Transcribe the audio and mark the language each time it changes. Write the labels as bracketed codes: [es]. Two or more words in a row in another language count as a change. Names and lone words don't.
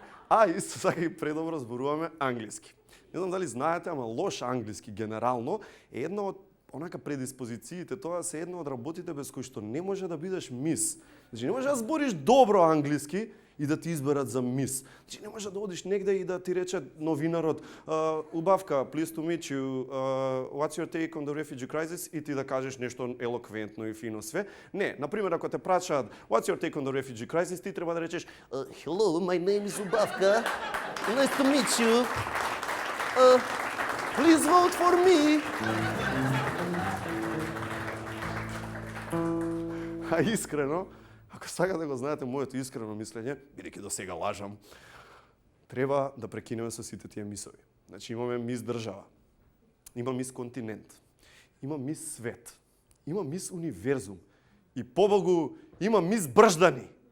[mk] А исто така и предобро зборуваме англиски. Не знам дали знаете, ама лош англиски генерално е една од онака предиспозициите, тоа се една од работите без кои што не може да бидеш мис. Значи не може да збориш добро англиски и да ти изберат за мис. Значи не може да одиш негде и да ти рече новинарот убавка, [en] pleased to meet you, what's your take on the refugee crisis [mk] и ти да кажеш нешто елоквентно и фино све. Не, например, ако те прашаат [en] what's your take on the refugee crisis, [mk] ти треба да речеш [en] hello, my name is Убавка, nice to meet you, please vote for me. [mk] А искрено, ако сакате да го знаете моето искрено мислење, бидејќи до сега лажам, треба да прекинеме со сите тие мисови. Значи имаме мис држава, има мис континент, има мис свет, има мис универзум и побогу има мис брждани.